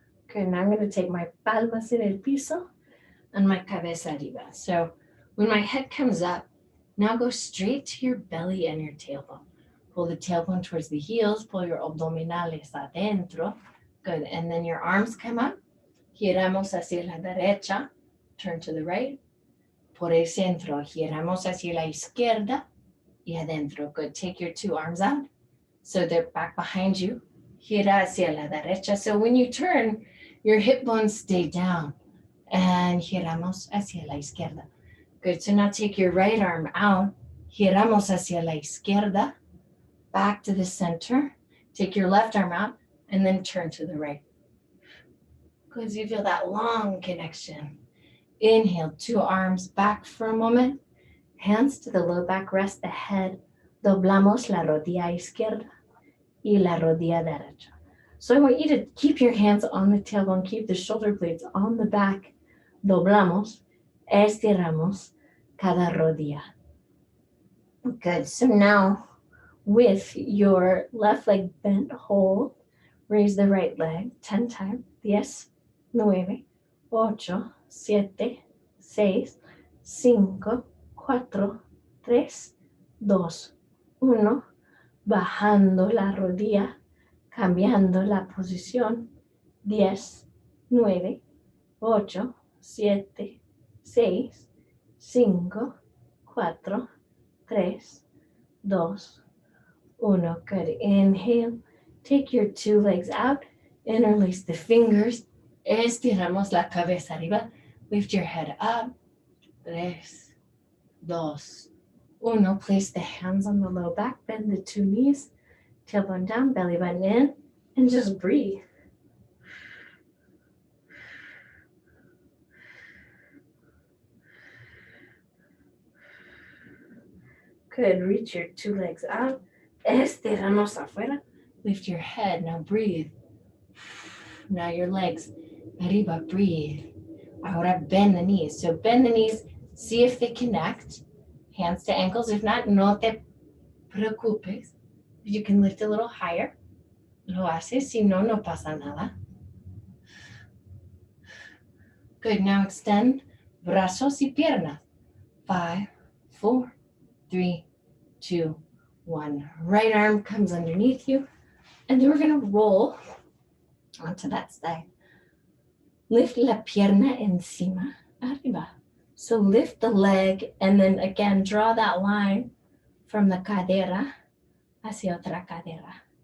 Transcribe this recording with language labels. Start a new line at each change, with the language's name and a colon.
English: Okay, now I'm going to take my
Spanish: palmas en el piso
English: and my
Spanish: cabeza arriba.
English: So when my head comes up, now go straight to your belly and your tailbone. Pull the tailbone towards the heels, pull your
Spanish: abdominales adentro.
English: Good, and then your arms come up.
Spanish: Giramos hacia la derecha,
English: turn to the right.
Spanish: Por el centro, giramos hacia la izquierda y adentro.
English: Good, take your two arms out. So they're back behind you.
Spanish: Gira hacia la derecha.
English: So when you turn, your hip bones stay down.
Spanish: And giramos hacia la izquierda.
English: Good, so now take your right arm out.
Spanish: Giramos hacia la izquierda.
English: Back to the center. Take your left arm out and then turn to the right. Good, so you feel that long connection. Inhale, two arms back for a moment. Hands to the low back, rest the head.
Spanish: Doblamos la rodilla izquierda y la rodilla derecha.
English: So I want you to keep your hands on the tailbone, keep the shoulder blades on the back.
Spanish: Doblamos, estiramos cada rodilla.
English: Good, so now with your left leg bent, hold, raise the right leg 10 times. 10, 9, 8, 7, 6, 5, 4, 3, 2, 1.
Spanish: Bajando la rodilla, cambiando la posición.
English: 10, 9, 8, 7, 6, 5, 4, 3, 2, 1. Good. Inhale. Take your two legs out. Interlace the fingers.
Spanish: Estiramos la cabeza arriba.
English: Lift your head up. 3, 2, 1. Place the hands on the low back. Bend the two knees. Tailbone down, belly button in. And just breathe. Good. Reach your two legs out.
Spanish: Estiramos afuera.
English: Lift your head. Now breathe. Now your legs. Arriba. Breathe. Ahora bend the knees. So bend the knees. See if they connect. Hands to ankles. If not,
Spanish: no te preocupes.
English: You can lift a little higher.
Spanish: Lo haces. Si no, no pasa nada.
English: Good. Now extend
Spanish: brazos y piernas.
English: 5, 4, 3, 2, 1. Right arm comes underneath you. And then we're going to roll onto that side. Lift
Spanish: la pierna encima, arriba.
English: So lift the leg and then again draw that line from the cadera
Spanish: hacia otra cadera.